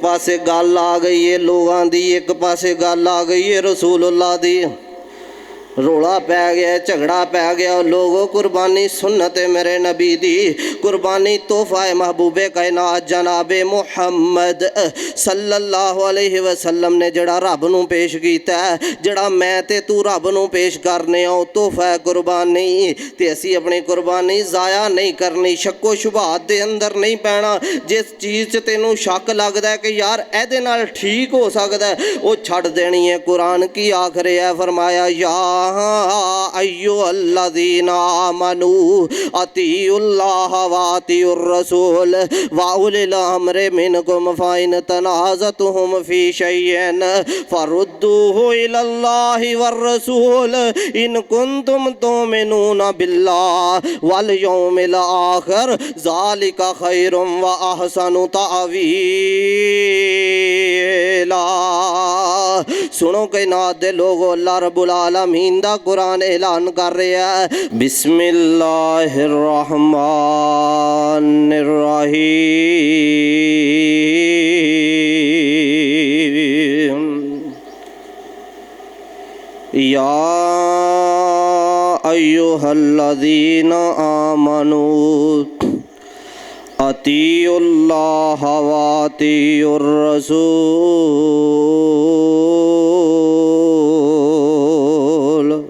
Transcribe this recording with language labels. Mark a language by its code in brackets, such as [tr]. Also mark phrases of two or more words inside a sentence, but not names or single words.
[pa] پاسے گل آ گئی ہے لوگوں کی، اک پاسے گل آ گئی ہے رسول اللہ دی. رولا پے گیا، جھگڑا پے گیا. لوگو قربانی سنت میرے نبی دی، قربانی تحفہ محبوبِ کائنات جنابِ محمد [ar] صلى الله عليه وسلم [pa] نے جیہڑا رب نوں پیش کیتا ہے، جیہڑا میں تے تو رب نوں پیش کرنے او تحفہ قربانی. تے اسی اپنی قربانی ضائع نہیں کرنی، شکو شبہات دے اندر نہیں پینا. جس چیز چ تینوں شک لگدا ہے کہ یار ایہدے نال ٹھیک ہو سکدا ہے، وہ چھڈ دینی ہے. قرآن کی آخر ہے فرمایا [ar] يا أيها الذين آمنوا أطيعوا الله وأطيعوا الرسول وأولي الأمر منكم فإن تنازعتم في شيء فردوه إلى الله والرسول إن كنتم تؤمنون بالله واليوم الآخر ذلك خير وأحسن تأويلا. [pa] سنو کائنات دے لوگو, [ar] الله رب العالمين [pa] دا قرآن اعلان کر رہا ہے, [ar] بسم الله الرحمن الرحيم. يا أيها الذين آمنوا أطيعوا الله وأطيعوا الرسول